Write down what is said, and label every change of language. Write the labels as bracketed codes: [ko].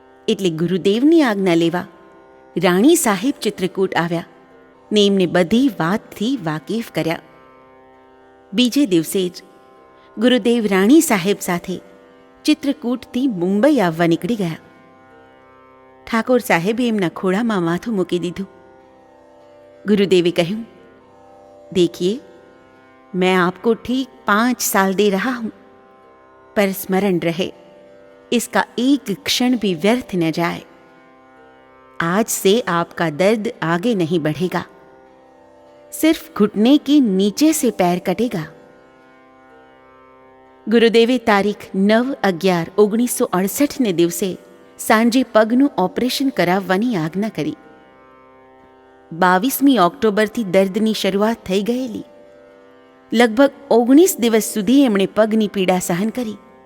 [gu] એટલે ગુરુદેવની આજ્ઞા લેવા રાણી સાહેબ ચિત્રકૂટ આવ્યા ને એમને બધી વાતથી વાકેફ કર્યા. બીજે દિવસે જ ગુરુદેવ રાણી સાહેબ સાથે ચિત્રકૂટથી મુંબઈ આવવા નીકળી ગયા. ઠાકોર સાહેબે એમના ખોળામાં માથું મૂકી દીધું. [hi] गुरुदेव कहूं, देखिए मैं आपको ठीक 5 साल दे रहा हूं, पर स्मरण रहे इसका एक क्षण भी व्यर्थ न जाए. आज से आपका दर्द आगे नहीं बढ़ेगा, सिर्फ घुटने के नीचे से पैर कटेगा. [gu] ગુરુદેવે તારીખ 9/11/1968 ને દિવસે સાંજે પગનું ઓપરેશન કરાવવાની આજ્ઞા કરી. 22મી ઓક્ટોબરથી દર્દની શરૂઆત થઈ ગયેલી. લગભગ 19 દિવસ સુધી એમણે પગની પીડા સહન કરી.